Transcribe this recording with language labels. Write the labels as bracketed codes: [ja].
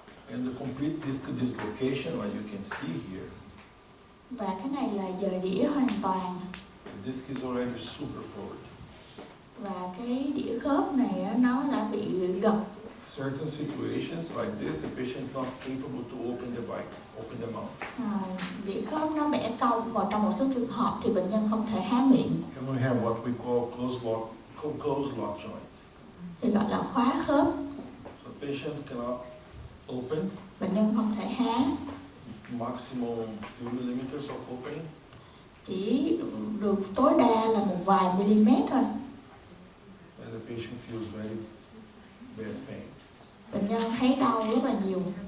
[en] And the complete disc dislocation, like you can see here, [vi] Và cái này là dời đĩa hoàn toàn. [en] the disc is already super forward. [vi] Và cái đĩa khớp này á, nó đã bị gập. [en] Certain situations like this, the patient is not capable to open the bite, open the mouth. [vi] Đĩa khớp nó bẻ cong, và trong một số trường hợp thì bệnh nhân không thể há miệng, [en] And we have what we call closed lock joint. [vi] thì gọi là khóa khớp. [en] So patient cannot open, [vi] Bệnh nhân không thể há, [en] maximum few millimeters of opening. [vi] chỉ được tối đa là một vài mm thôi. [en] And the patient feels very bad pain. [vi] Bệnh nhân thấy đau rất là nhiều.